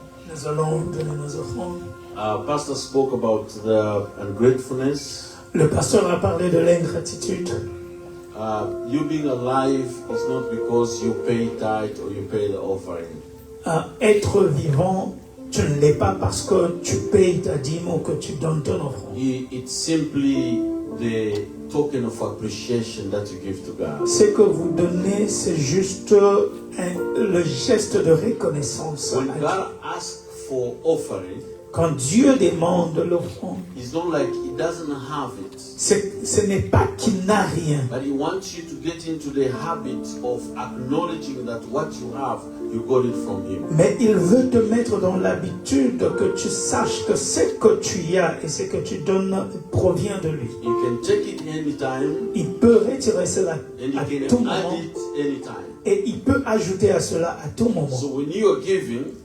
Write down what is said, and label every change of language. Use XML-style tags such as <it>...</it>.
<fr>Nous allons donner nos offrandes.</fr> <en>Pastor spoke about the ungratefulness.</en> <fr>Le pasteur a parlé de l'ingratitude.</fr> <en>You being alive is not because you pay tithe or you pay the offering.</en> <fr>Être vivant, tu ne l'es pas parce que tu payes ta dîme ou que tu donnes ton offrande.</fr> <en>It's simply the token of appreciation that you give to God.</en> <fr>Ce que vous donnez, c'est juste le geste de reconnaissance.</fr> <en>When</en> <fr>à</fr> <en>God asks for offering,</en> <fr>Quand Dieu demande l'offrande,</fr> <en>it's not like he doesn't have it.</en> <fr>ce n'est pas qu'il n'a rien.</fr> <en>But he wants you to get into the habit of acknowledging that what you have, you got it from him.</en> <fr>Mais il veut te mettre dans l'habitude que tu saches que ce que tu as et ce que tu donnes provient de lui.</fr> <en>You can take it anytime</en> <fr>Il peut retirer cela</fr> <en>and</en> <fr>à</fr> <en>you</en> <fr>tout</fr> <en>can add</en> <fr>moment</fr> <en>it anytime.</en> <fr>et il peut ajouter à cela à tout moment.</fr> <en>So when you are giving,</en>